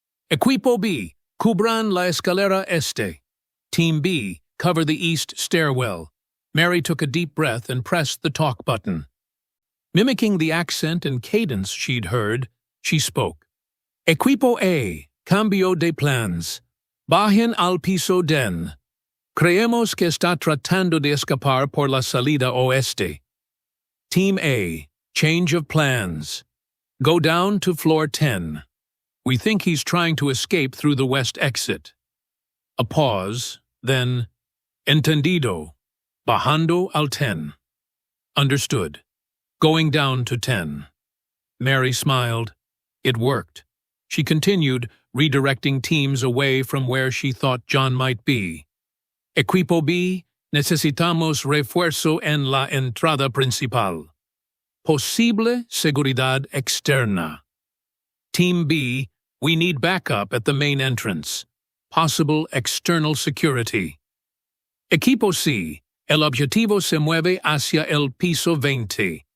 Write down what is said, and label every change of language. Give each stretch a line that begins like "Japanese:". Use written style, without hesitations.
Spanish: Equipo B, cubran la escalera este.
English: Team B, cover the east stairwell." Mary took a deep breath and pressed the talk button. Mimicking the accent and cadence she'd heard, she spoke.
Spanish: "Equipo A, cambio de plans. Bajen al piso den. Creemos que está tratando de escapar por la salida oeste.
English: Team A, change of plans. Go down to floor 10. We think he's trying to escape through the west exit."
Spanish: A pause, then, "Entendido. Bajando al 10.
English: Understood. Going down to 10. Mary smiled. It worked. She continued, redirecting teams away from where she thought John might be.
Spanish: Equipo B, necesitamos refuerzo en la entrada principal. Posible seguridad externa.
English: Team B, we need backup at the main entrance. possible external security.
Spanish: Equipo C, el objetivo se mueve hacia el piso 20.